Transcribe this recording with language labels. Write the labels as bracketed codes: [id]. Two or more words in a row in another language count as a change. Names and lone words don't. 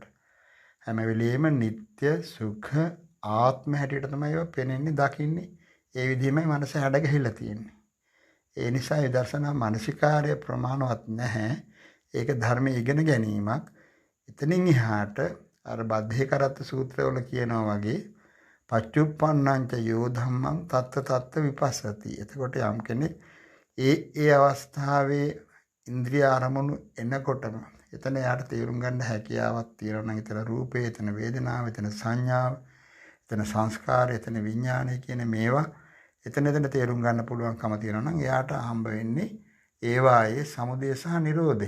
[si] හැම වෙලෙම නিত্য සුඛ ආත්ම හැටියට තමයි ඒවා පෙනෙන්නේ දකින්නේ. ඒ විදිහමයි මනස හැඩගැහිලා තියෙන්නේ. ඒ නිසා විදර්ශනා මානසිකාර්ය ප්‍රමාණවත් නැහැ. ඒක ධර්මයේ ඉගෙන ගැනීමක්. එතනින් එහාට අර බද්ධේ කරත්ත සූත්‍රවල කියනවා වගේ [pi] පච්චුප්පන්නංච යෝ ධම්මං තත්ත විපස්සති. [si] එතකොට යම් කෙනෙක් ඒ අවස්ථාවේ ඉන්ද්‍රිය ආරමුණු එනකොටම එතන යාට තේරුම් ගන්න හැකියාවක් තියෙනවා නම් එතන රූපේ, එතන වේදනාව, එතන සංඥාව, එතන සංස්කාරය, එතන විඥානය කියන මේවා එතන තේරුම් ගන්න පුළුවන්කම තියෙනවා නම් එයාට හම්බ වෙන්නේ ඒවායේ සමුදය සහ නිරෝධය.